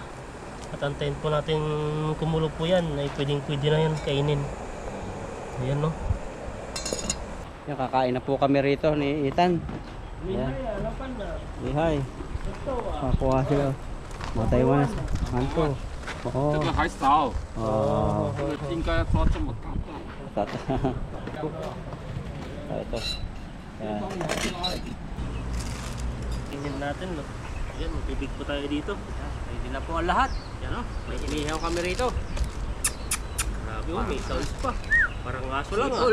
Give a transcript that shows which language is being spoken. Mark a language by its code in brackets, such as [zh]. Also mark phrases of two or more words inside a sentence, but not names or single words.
[tl] At antayin po natin kumulo po yan. Ay pwede na yan kainin. Ayan, no. Yan, kakain na po kami rito ni Ethan. Ayan. Lihay. Makuha sila. Mga Taiwan. Manto. Oo. [zh] 这个还少， Oh. 这个应该抓这么大的。 [tl] Ito. Ayan. Tingnan natin, no. Ayan, magpibig po tayo dito. Hindi na po ang lahat. Yan o. May inihaw kami rito. Grabe, oh, may sauce pa. Parang aso lang, ah.